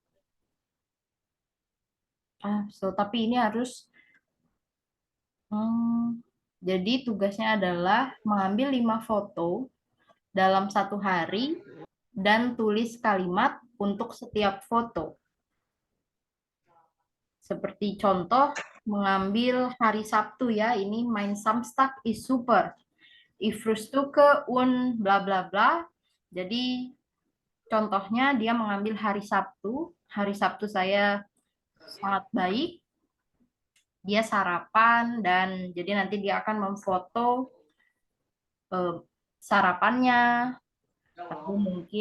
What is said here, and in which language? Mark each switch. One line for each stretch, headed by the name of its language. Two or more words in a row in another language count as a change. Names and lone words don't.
Indonesian: Tapi ini harus jadi tugasnya adalah mengambil 5 foto dalam satu hari dan tulis kalimat untuk setiap foto. Seperti contoh mengambil hari Sabtu ya, ini
German: mein Samstag ist super. Ich frühstücke und bla bla bla.
Indonesian: Jadi contohnya dia mengambil hari Sabtu. Hari Sabtu saya sangat baik. Dia sarapan dan jadi nanti dia akan memfoto sarapannya, atau mungkin